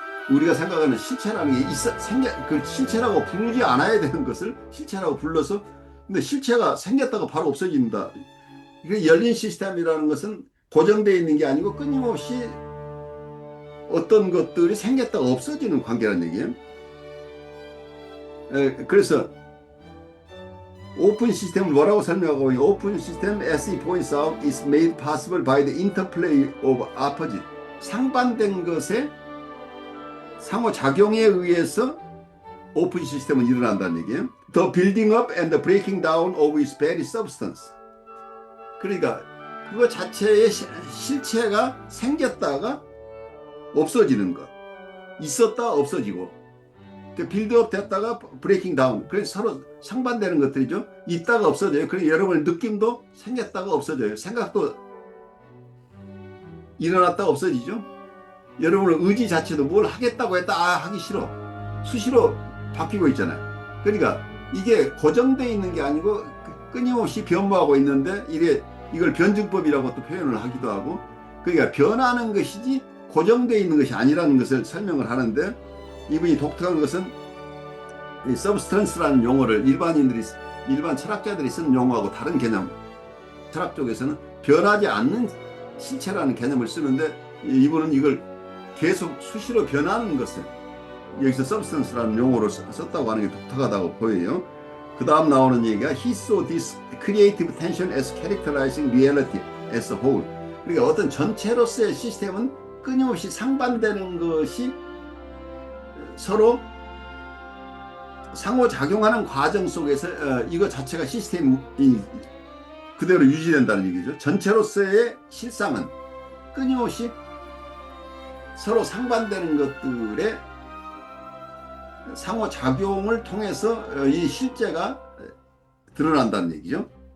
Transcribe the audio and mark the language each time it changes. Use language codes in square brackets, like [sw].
[ko] 우리가 생각하는 실체라는 게 그 실체라고 부르지 않아야 되는 것을 실체라고 불러서 근데 실체가 생겼다가 바로 없어진다. 이게 열린 시스템이라는 것은 고정되어 있는 게 아니고 끊임없이 어떤 것들이 생겼다가 없어지는 관계라는 얘기예요. 그래서 오픈 시스템을 뭐라고 설명하고 있냐? [en] 오픈 시스템 as it points out is made possible by the interplay of opposite. [ko] 상반된 것의 상호작용에 의해서 오픈 시스템은 일어난다는 얘기예요. [en] The building up and the breaking down of its very substance. [ko] 그러니까 그거 자체의 실체가 생겼다가 없어지는 것. 있었다 없어지고 빌드업 됐다가 브레이킹 다운. 그래서 서로 상반되는 것들이죠. 있다가 없어져요. 그래서 여러분의 느낌도 생겼다가 없어져요. 생각도 일어났다가 없어지죠. 여러분의 의지 자체도 뭘 하겠다고 했다 하기 싫어. 수시로 바뀌고 있잖아요. 그러니까 이게 고정되어 있는 게 아니고 끊임없이 변모하고 있는데 이걸 변증법이라고 또 표현을 하기도 하고 그러니까 변하는 것이지 고정되어 있는 것이 아니라는 것을 설명을 하는데 이분이 독특한 것은 이 서브스턴스라는 용어를 일반 철학자들이 쓰는 용어하고 다른 개념. 철학 쪽에서는 변하지 않는 실체라는 개념을 쓰는데 이분은 이걸 계속 수시로 변하는 것을 여기서 서브스턴스라는 용어로 썼다고 하는 게 독특하다고 보여요. 그 다음 나오는 얘기가 [en] He saw this creative tension as characterizing reality as a whole. [ko] 그러니까 어떤 전체로서의 시스템은 끊임없이 상반되는 것이 서로 상호작용하는 과정 속에서 이거 자체가 시스템이 그대로 유지된다는 얘기죠. 전체로서의 실상은 끊임없이 서로 상반되는 것들의 상호작용을 통해서 이 실제가 드러난다는 얘기죠.